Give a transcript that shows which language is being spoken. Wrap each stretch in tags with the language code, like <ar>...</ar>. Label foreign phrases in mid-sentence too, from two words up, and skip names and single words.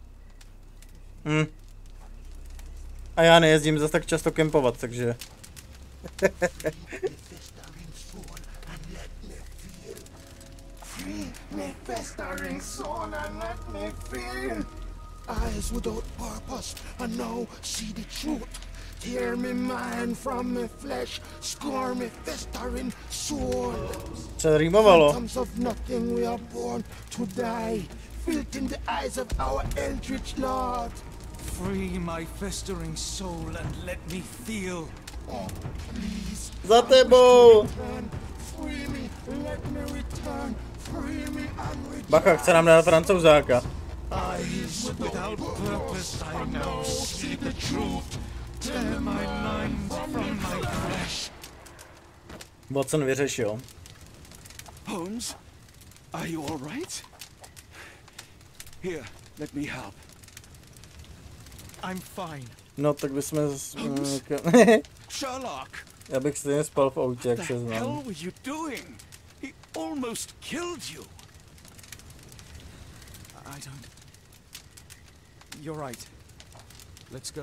<cs>A já nejezdím zase tak často kempovat, takže...</cs> <en>Eyes without purpose, and now see the truth. Tear me mind from my flesh, score me festering soul.</en> <cs>Co rýmovalo?</cs> <en>Phantoms of nothing we are born to die, filth in the eyes of our eldritch lord. Free my festering soul and let me feel. Oh, please.</en> <cs>Za tebou!</cs> <en>Free me, let me return. Free me and return.</en> <cs>Bacha, chce nám dát Francouzáka.</cs> <en>Eyes without purpose, I now see the truth. Tear my mind from my flesh.</en> <cs>Watson vyřešil.</cs> <en>Holmes, are you all right? Here, let me help. I'm fine.</en> <cs>No, tak bychom... Sherlock! Já bych stejně spal v autě, jak se</cs> <en>What the hell</en> <cs>znám.</cs> <en>were you doing? He almost killed you. I don't... You're right. Let's go.</en>